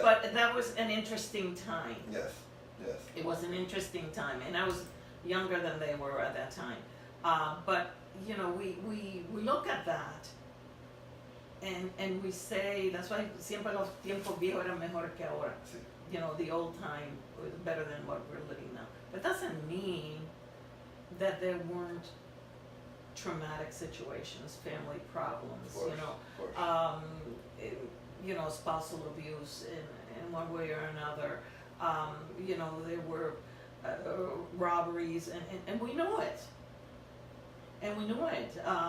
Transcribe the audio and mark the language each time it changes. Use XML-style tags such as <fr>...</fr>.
<en>But that was an interesting time. Yes. It was an interesting time, and I was younger than they were at that time. But, we look at that, and we say, that's why</en> <es>siempre los tiempos viejos eran mejor que ahora. Sí.</es> <en>The old time was better than what we're living now. But that doesn't mean that there weren't traumatic situations, family problems, of course. Spousal abuse in one way or another. There were robberies, and we know it.</en>